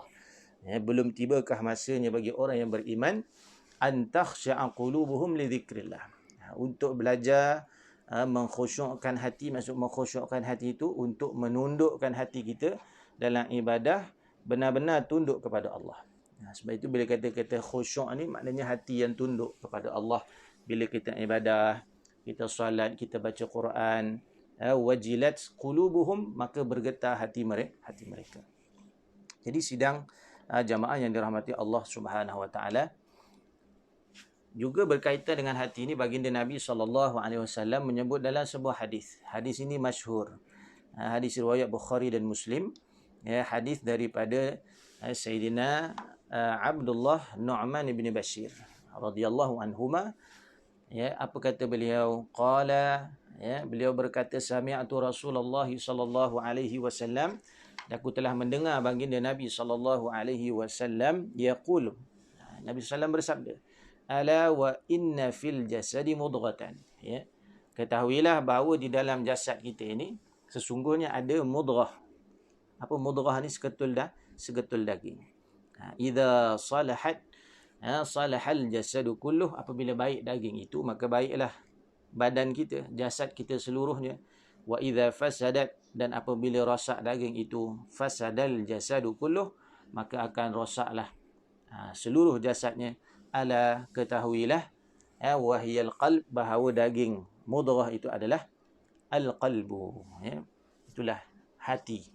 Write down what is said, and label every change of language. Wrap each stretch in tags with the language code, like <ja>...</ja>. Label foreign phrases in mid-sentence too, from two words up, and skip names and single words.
<ms>Ya, belum tibakah masanya bagi orang yang beriman</ms> <ar>أن تخشع قلوبهم لذكر الله,</ar> <ms>untuk belajar mengkhusyukkan hati. Maksud mengkhusyukkan hati itu untuk menundukkan hati kita dalam ibadah, benar-benar tunduk kepada Allah. Sebab itu bila kata-kata khusyuk ni maknanya hati yang tunduk kepada Allah. Bila kita ibadah, kita solat, kita baca Quran,</ms> <ar>وجلت قلوبهم,</ar> <ms>maka bergetar hati mereka. Jadi sidang jamaah yang dirahmati</ms> <ar>الله سبحانه وتعالى,</ar> <ms>juga berkaitan dengan hati ini, baginda Nabi SAW menyebut dalam sebuah hadis. Hadis ini masyhur. Hadis riwayat Bukhari dan Muslim. Ya, hadis daripada Sayyidina Abdullah Nu'man bin Bashir</ms> <ar>رضي الله عنهما.</ar> <ms>Ya, apa kata beliau? Qala, ya, beliau berkata,</ms> <ar>سمعت رسول الله صلى الله عليه وسلم,</ar> <ms>aku telah mendengar baginda Nabi</ms> <ar>صلى الله عليه وسلم يقول,</ar> <ms>Nabi sallallahu bersabda,</ms> <ar>ألا وإن في الجسد مضغة,</ar> <ms>ya, ketahuilah bahawa di dalam jasad kita ini sesungguhnya ada mudghah. Apa mudghah ni? Segetul daging.</ms> <ar>إذا صلحت صلح الجسد كله,</ar> <ms>apabila baik daging itu maka baiklah badan kita, jasad kita seluruhnya.</ms> <ar>وإذا فسدت,</ar> <ms>dan apabila rosak daging itu,</ms> <ar>فسد الجسد كله,</ar> <ms>maka akan rosaklah seluruh jasadnya. Ala, ketahuilah,</ms> <ar>وهي القلب,</ar> <ms>bahawa daging mudghah itu adalah al-qalbu, ya, itulah hati.</ms>